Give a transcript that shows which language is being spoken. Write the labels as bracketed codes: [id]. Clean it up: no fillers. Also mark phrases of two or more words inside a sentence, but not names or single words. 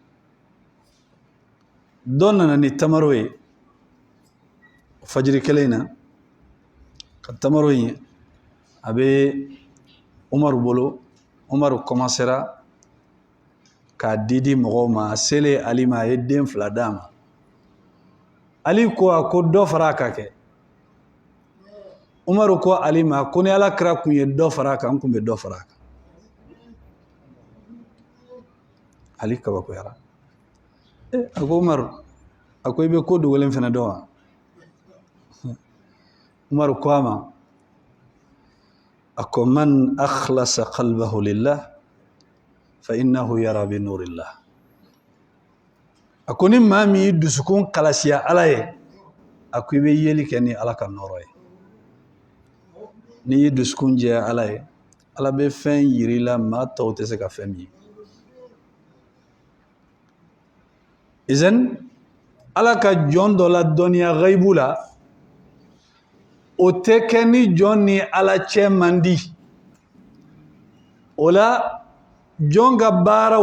[bm] dɔ nana ni tamaro ye fajiri kelen na ka tamaro in a bɛ umaru bolo umaru commencera k'a di mɔgɔw ma a selen ali ma a ye den 2 d'a ma ali ko a ko dɔ fara a ka kɛ umaru ko ali ma ko ni alakira kun ye dɔ fara a kan n kun bɛ dɔ fara a kan ali kabakoyara a ko umaru a ko i bɛ ko dogolen fana dɔn wa umaru ko a ma a ko [ar] من أخلص قلبه لله فإنه يرى بنور الله [bm] a ko ni maa min y'i dusukun kalasiya ala ye a ko i bɛ yeli kɛ ni ala ka nɔɔrɔ ye n'i y'i dusukun jɛya ala ye ala bɛ fɛn yiri la maa tɔw tɛ se ka fɛn min ye izan ala ka jɔn dɔ la dɔnniya ghaibu la o tɛ kɛ ni jɔn ni ala cɛ man di o la jɔn ka baaraw bɛ